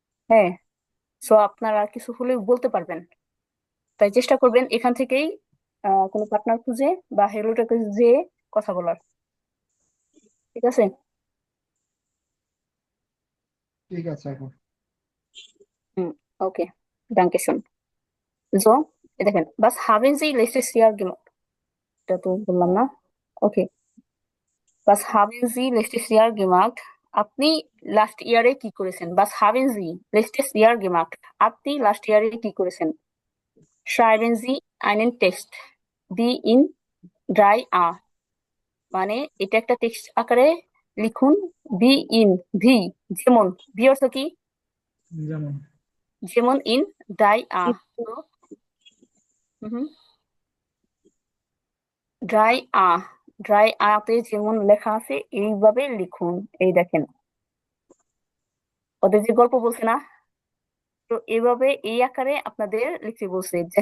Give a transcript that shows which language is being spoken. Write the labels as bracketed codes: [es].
[bn] হ্যাঁ, সো আপনারা কিছু হলেও বলতে পারবেন। তাই চেষ্টা করবেন এখান থেকেই কোনো পার্টনার খুঁজে বা হেলোটাকে যেয়ে কথা বলার। ঠিক আছে? ঠিক আছে এখন। হুম, ওকে, [de] danke schön. [bn] So, এই দেখেন [de] was haben Sie letztes Jahr gemacht? [bn] এটা তো বললাম না। [de] ওকে, was haben Sie letztes Jahr gemacht? [bn] আপনি লাস্ট ইয়ারে কি করেছেন? [de] was haben Sie letztes Jahr gemacht? [bn] আপনি লাস্ট ইয়ারে কি করেছেন? [de] schreiben Sie einen Text wie in 3a, [bn] মানে এটা একটা টেক্সট আকারে লিখুন। বি ইন, ভি যেমন, ভি অর্থ কি? যেমন যেমন in die a, dry a, dry আতে যেমন লেখা আছে এইভাবে লিখুন। এই দেখেন ওদের যে গল্প বলছে না, তো এইভাবে এই আকারে আপনাদের লিখতে বলছে।